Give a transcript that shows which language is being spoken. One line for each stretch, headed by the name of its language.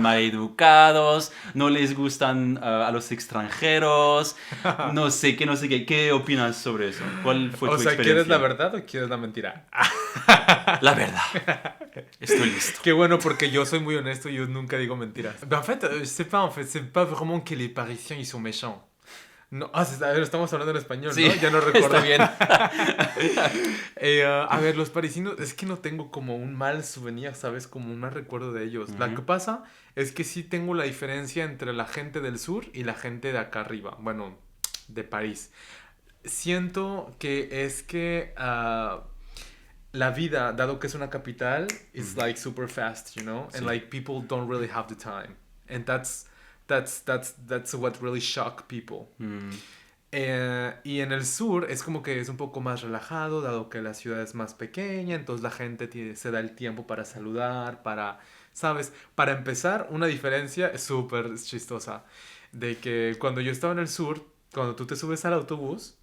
Spanish: maleducados, no les gustan a los extranjeros, no sé qué, no sé qué. ¿Qué opinas sobre eso? ¿Cuál fue O tu sea, ¿quieres la experiencia? verdad o quieres la mentira? La verdad. Estoy listo. Qué bueno, porque yo soy muy honesto y yo nunca digo mentiras.
French: Ben, en fait, c'est pas vraiment que les Parisiens, ils sont méchants.
Spanish: No, a ver, estamos hablando en español, Sí, ¿no? Ya no recuerdo. está bien. A ver, los parisinos, es que no tengo como un mal souvenir, ¿sabes? Como un mal recuerdo de ellos. Lo que Ujú. pasa es que sí tengo la diferencia entre la gente del sur y la gente de acá arriba. Bueno, de París. Siento que es que la vida, dado que es una capital, is Ujú.
English: like super fast, you know? And
Spanish: Sí.
English: like people don't really have the time. And that's what really shock people. Mm,
Spanish: Y en el sur es como que es un poco más relajado, dado que la ciudad es más pequeña, entonces la gente se da el tiempo para saludar, ¿sabes? Para empezar, una diferencia súper chistosa, de que cuando yo estaba en el sur, cuando tú te subes al autobús,